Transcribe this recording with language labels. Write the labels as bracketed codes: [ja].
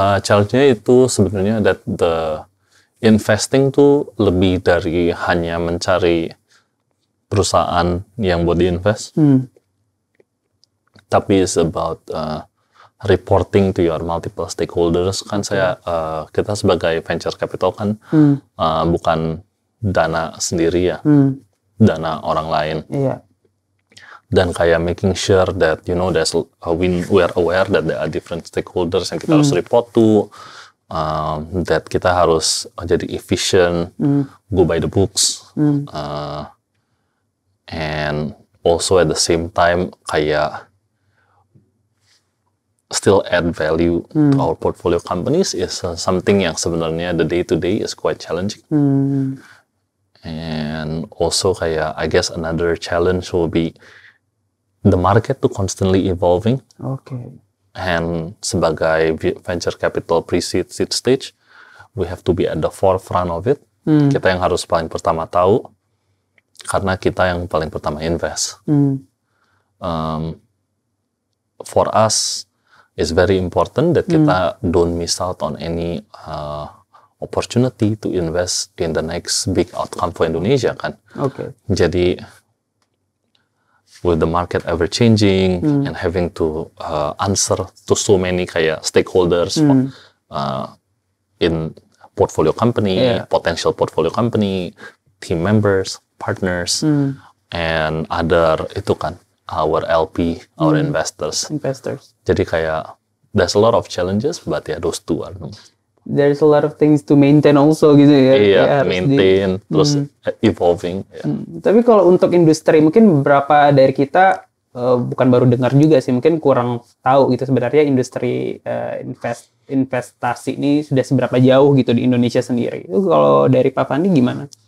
[id] Challenge-nya itu sebenarnya [en] that the investing [id] tuh lebih dari hanya mencari perusahaan yang buat diinvest, tapi [en] it's about reporting to your multiple stakeholders. [id] Kan kita sebagai venture capital kan bukan dana sendiri ya, dana orang lain. [en] Dan kayak making sure that you know we are aware that there are different stakeholders [id] yang kita harus [en] report to, that kita harus jadi efficient, go by the books, and also at the same time kayak still add value to our portfolio companies is something yang sebenarnya the day to day is quite challenging. And also kayak I guess another challenge will be the market to constantly evolving. And sebagai venture capital pre-seed seed stage, we have to be at the forefront of it. [id] Kita yang harus paling pertama tahu, karena kita yang paling pertama invest. [en] For us, it's very important that kita don't miss out on any opportunity to invest in the next big outcome for Indonesia kan. Jadi with the market ever changing and having to answer to so many kayak stakeholders in portfolio company, potential portfolio company, team members, partners, and other itu kan our LP, our investors. Jadi kayak there's a lot of challenges, but yeah, those two are there's a lot of things to maintain also gitu ya. [id] Iya, maintain, terus evolving. Tapi kalau untuk industri, mungkin beberapa dari kita bukan baru dengar juga sih, mungkin kurang tahu gitu sebenarnya industri investasi ini sudah seberapa jauh gitu di Indonesia sendiri. Itu kalau dari Pak Pandi gimana?